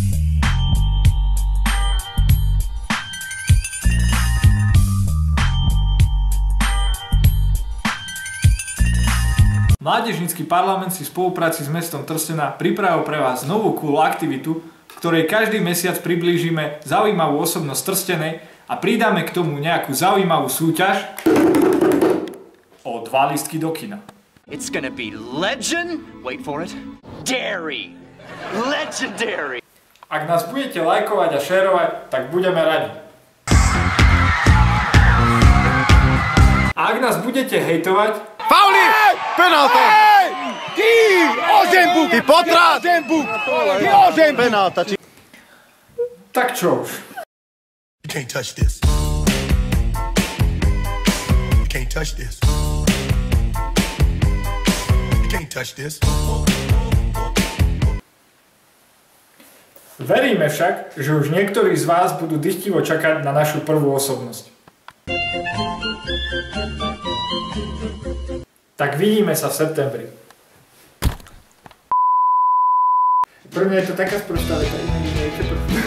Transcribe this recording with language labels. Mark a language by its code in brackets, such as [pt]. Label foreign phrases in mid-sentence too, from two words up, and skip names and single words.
[sk] Mládežnícky parlament si v spolupráci s mestom Trstená pripravil pre vás novú cool aktivitu, v ktorej každý mesiac priblížime zaujímavú osobnosť Trstenej a pridáme k tomu nejakú zaujímavú súťaž o 2 lístky do kina. [en] It's gonna be legend, wait for it, dairy, legendary. [sk] Ak nás budete lajkovať a šerovať, tak budeme radi. A ak nás budete hejtovať, Pauli! Penálta! Ty! Ožembuk! Ty potrat! Ožembuk! Ty ožembuk! Penálta! tak čo už. [en] You can't touch this. You can't touch this. You can't touch this. [sk] Veríme však, že už niektorí z vás budú dychtivo čakať na našu prvú osobnosť. Tak vidíme sa v septembri. Pre mňa je to taká sprostá veta, iné je to.